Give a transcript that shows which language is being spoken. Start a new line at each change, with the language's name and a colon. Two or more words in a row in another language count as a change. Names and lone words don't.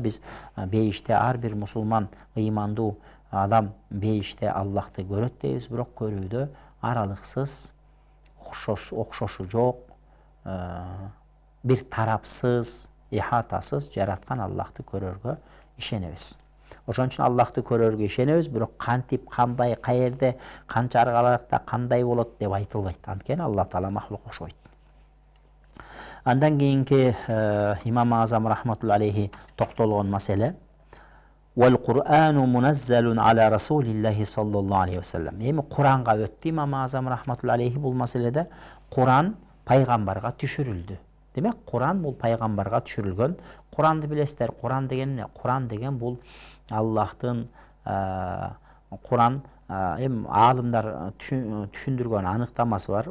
Kyrgyz: Биз бейиште ар бир мусулман, ыймандуу адам бейиште Аллахты көрөт дейбиз, бирок көрүүдө аралыксыз, окшошу жок, бир тарапсыз, ихатасыз жараткан Аллахты көрөргө ишенебиз. Ошон үчүн Аллахты көрөргө ишенебиз, бирок кантип, кандай, каерде, канча аргаларда кандай болот деп айтылбайт. Анткени Алла Таала махлук окшойт. Андан кийинки
Arabic: Имам Азам رحمة الله عليه
Kyrgyz: токтолгон маселе
Arabic: والقرآن منزل على رسول الله صلى الله عليه وسلم.
Kyrgyz: Эми Куранга өттү Имам Азам
Arabic: رحمة الله عليه
Kyrgyz: бул маселеде. Куран пайгамбарга түшүрүлдү. Демек, Куран бул пайгамбарга түшүрүлгөн. Куранды билесиздер. Куран деген эмне? Куран деген бул Аллахтын Куран эми аалымдар түшүндүргөн аныктамасы бар.